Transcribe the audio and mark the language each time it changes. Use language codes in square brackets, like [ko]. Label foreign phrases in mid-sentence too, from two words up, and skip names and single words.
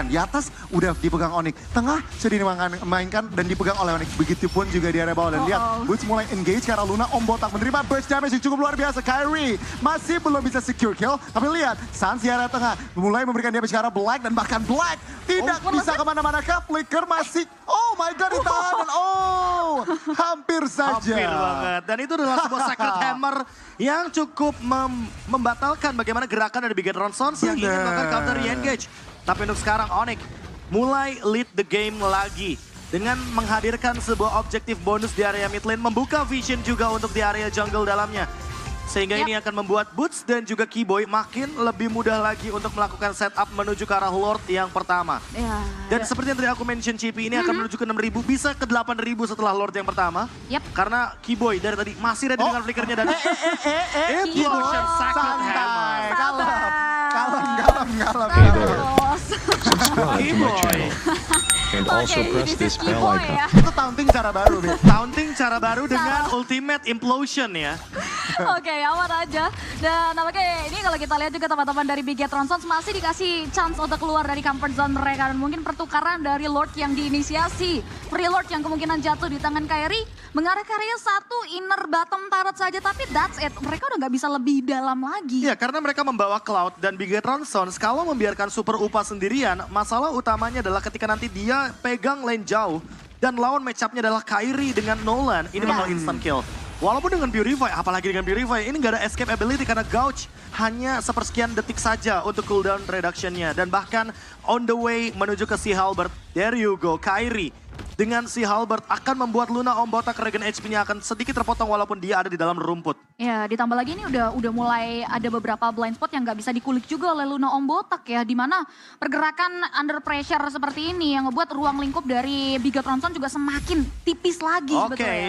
[id] Di atas udah dipegang Onyx, tengah sudah dimainkan dan dipegang oleh Onyx. Begitupun juga di area bawah dan lihat Boots mulai engage karena Luna Om Botak menerima [en] burst damage [id] yang cukup luar biasa. Kyrie masih belum bisa [en] secure kill, [id] tapi lihat Suns di area tengah mulai memberikan damage ke arah Black dan bahkan Black tidak bisa kemana-mana. Flicker masih, [en] oh my god, [id] ditahan dan hampir saja. Hampir banget. Dan itu adalah sebuah Sacred Hammer yang cukup membatalkan bagaimana gerakan dari Bigetron Suns yang ingin melakukan [en] counter re-engage. [id] Tapi untuk sekarang Onyx mulai [en] lead the game [id] lagi. Dengan menghadirkan sebuah objektif bonus di area [en] mid lane, [id] membuka vision juga untuk di area jungle dalamnya. Sehingga ini akan membuat Boots dan juga Keyboy makin lebih mudah lagi untuk melakukan setup menuju ke arah Lord yang pertama. Dan seperti yang tadi aku mention, Cipi, ini akan menuju ke 6.000, bisa ke 8.000 setelah Lord yang pertama. Karena Keyboy dari tadi masih ready dengan flickernya dan Implosion Sacred Hammer. Kalem. [en] Subscribe to my channel and also press this bell icon. [id] Itu taunting cara baru, Beb. Taunting cara baru dengan Ultimate Implosion ya. Oke, aman aja. Dan nampaknya ini kalau kita lihat juga teman-teman dari Bigetron Suns masih dikasih chance untuk keluar dari [en] comfort zone [id] mereka. Dan mungkin pertukaran dari Lord yang diinisiasi. Free Lord yang kemungkinan jatuh di tangan Kairi. Mengarah ke area satu [en] inner bottom turret [id] saja, tapi [en] that's it. [id] Mereka udah nggak bisa lebih dalam lagi. Iya, karena mereka membawa Cloud dan Bigetron Suns kalau membiarkan Super Upa sendirian, masalah utamanya adalah ketika nanti dia pegang lane jauh dan lawan match-up-nya adalah Kairi dengan Nolan, ini bakal [en] instant kill. [id] Walaupun dengan Purify, apalagi dengan Purify, ini nggak ada [en] escape ability [id] karena Gouge hanya sepersekian detik saja untuk [en] cooldown reduction- [id] nya. Dan bahkan [en] on the way [id] menuju ke si Halberd, [en] there you go, [id] Kairi. Dengan si Halberd akan membuat Luna Om Botak regen HP-nya akan sedikit terpotong walaupun dia ada di dalam rumput. Ya, ditambah lagi ini udah mulai ada beberapa [en] blind spot [id] yang nggak bisa dikulik juga oleh Luna Om Botak ya. Dimana pergerakan [en] under pressure [id] seperti ini yang ngebuat ruang lingkup dari Bigetron Suns juga semakin tipis lagi sebetulnya.